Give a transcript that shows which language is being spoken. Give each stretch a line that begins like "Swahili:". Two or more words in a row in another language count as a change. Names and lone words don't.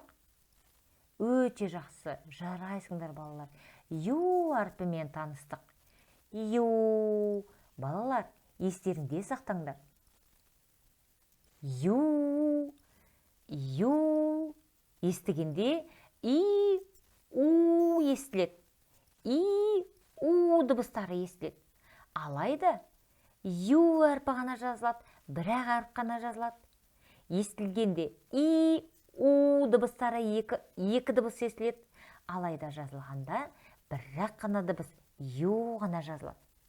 Kazakh: Өте жақсы. Жарайсыңдар балалар. Ю әрпімен таныстық. Ю. Балалар, естеріңде сақтаңдар. Ю. Ю. Естігенде и, у естіледі. И, у дыбыстары естіледі. Алайда ю әрпі ғана жазылады, бірақ әріп қана жазылады. Естілгенде и, у дыбыстары екі дыбыс естіледі. Алайда жазылғанда бірақ қана дыбыс ю ғана жазылады.